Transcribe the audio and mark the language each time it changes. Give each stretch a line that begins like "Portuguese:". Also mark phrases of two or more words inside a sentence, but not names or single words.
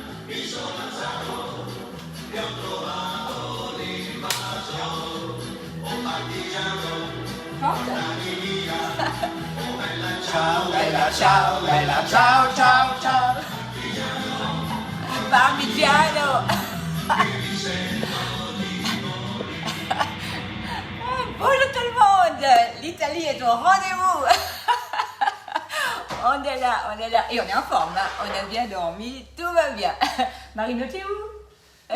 Italian: Ciao bella, ciao bella, ciao ciao ciao. Parmigiano.
French: Bonjour tout le monde. L'Italie est au rendez-vous. On est là. Et on est en forme, hein. On a bien dormi, tout va bien. Marino, t'es où?